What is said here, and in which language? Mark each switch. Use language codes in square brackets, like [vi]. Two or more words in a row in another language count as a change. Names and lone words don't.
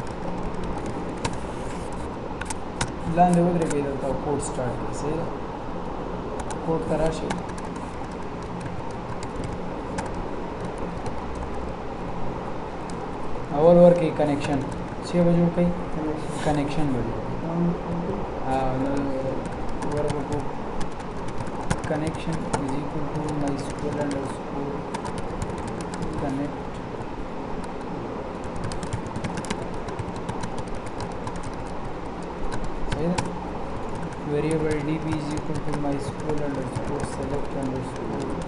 [ps] لاندې ودرېږئ دلته کوډ سټارټ کړئ صحیح ده کوډ ته راشئ اول ورکړئ کنیکشن څه به جوړ کړئ کنیکشن به جوړ [en] ورکړو connection is equal to MySQL underscore connect variable db is equal to MySQL underscore select underscore